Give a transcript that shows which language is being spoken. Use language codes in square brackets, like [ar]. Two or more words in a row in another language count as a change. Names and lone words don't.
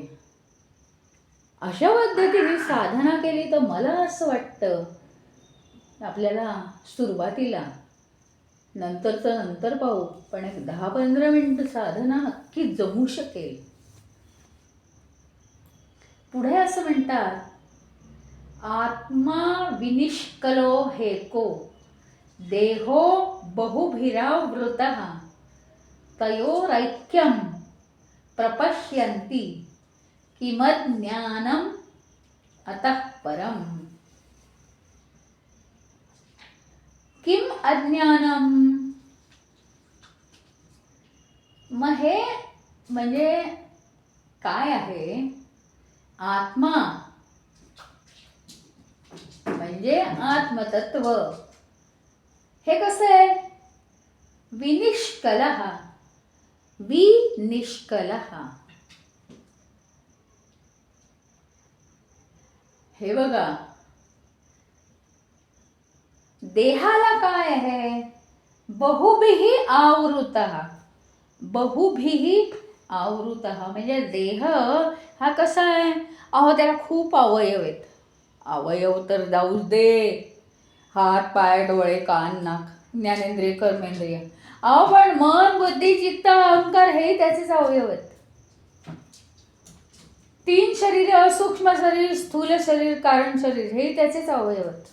[mr] अशा पद्धतीने साधना केली तर मला असं वाटतं आपल्याला सुरुवातीला, नंतरचं नंतर पाहू, पण एक 10-15 मिनिटं साधना नक्की जमू शकेल. पुढे असं म्हणतात, [sa] आत्मा विनिष्कलो हेको देहो बहुभिरावृतः तयोरैक्यं प्रपश्यन्ति किमज्ञानम् अतः परम. किम अज्ञानम? [mr] मग हे म्हणजे काय आहे? आत्मा म्हणजे आत्मतत्व. हे कसं आहे? [sa] विनिष्कलः, विनिष्कलः. [mr] हे बघा, देहाला काय आहे? [sa] बहुभिः आवृतः. बहुभिः आवृतः [mr] म्हणजे देह हा कसा आहे? अहो त्याला खूप अवयव आहेत. अवयव तर जाऊच दे, हात पाय डोळे कान नाक ज्ञानेंद्रिय कर्मेंद्रिय. अहो पण मन बुद्धी चित्त अहंकार हे त्याचेच अवयव आहेत. 3 शरीर, सूक्ष्म शरीर, स्थूल शरीर, कारण शरीर, हे त्याचेच अवयव आहेत.